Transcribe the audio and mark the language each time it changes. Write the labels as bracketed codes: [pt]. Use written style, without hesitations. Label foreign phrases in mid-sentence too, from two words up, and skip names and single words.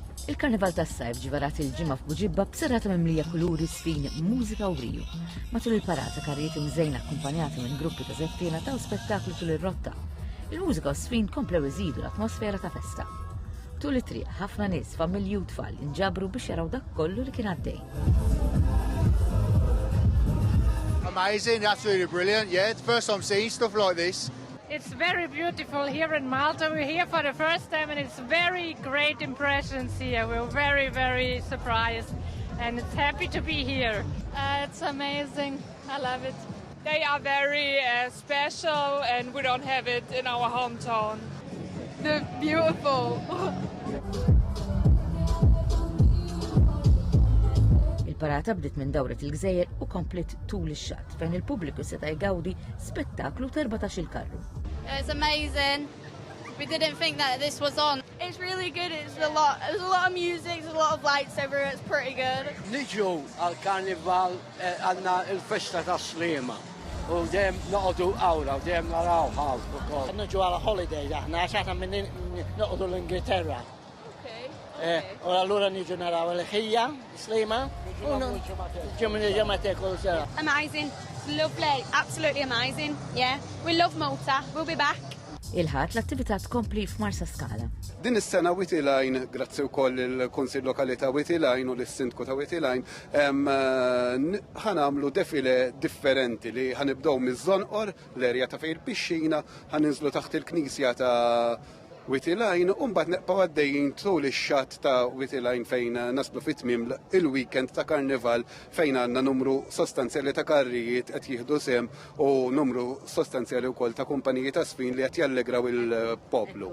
[mt] Il-Karnival tas-sajf ġivarat il-ġimgħa f'Buġibba b'serata mimlija kuluri, sfin, mużika u briju. Matul il-parata karrijiet imżejna akkumpanjati minn gruppi ta' żeffina taw spettaklu tul ir-rotta. Il-mużika u sfin komplew iżidu l-atmosfera ta' festa. Tul it-triq ħafna nies, familji u tfal inġabru biex jaraw dak kollu li kien għaddej. [en] Amazing, absolutely brilliant. Yeah, it's the first time seeing stuff like this. It's very beautiful here in Malta. We're here for the first time and it's very great impressions here. We're very, very surprised and it's happy to be here. It's amazing. I love it. They are very special and we don't have it in our hometown. They're beautiful. [mt] Il-parata bdiet minn dawret il-Gżejjer u komplet tul ix-xatt fejn il-pubbliku seta' jgawdi spettaklu t'14 karru. [en] It's amazing. We didn't think that this was on. It's really good. There's a lot of music, there's a lot of lights everywhere. It's pretty good. [mt] Niġu għal-karnival għandna il-festa ta' Slima. U dem noqogħdu awra, u dem naraw ħaw ukoll. Niġu għal holiday aħna għax aħna minn noqogħdu l-Ingilterra. U allura niġu naraw il-ħija, Slima. [en] Amazing. Lovely. Absolutely amazing. Yeah. We love Malta. We'll be back. [mt] Il-ħadd l-attività tkompli f'Marsa Skala. Din is-sena Witilajn, grazzi wkoll il-Kunsill Lokali ta' Witilajn u l-Sindku ta' Witilajn, ħanamlu defile differenti li ħanibdew miż-żonqor l-erja ta' fejn il-pixxina, ħaninżlu taħt il-Knisja ta' Witilajn u mbagħad neqgħu għaddejjin tul ix-xatt ta' Witilajn fejn naslu fit-tmiem il-weekend ta' Karnival fejn għandna numru sostanzjali ta' karrijiet qed jieħdu sehem u numru sostanzjali wkoll ta' kumpaniji ta' sfin li qed jallegraw il-poplu.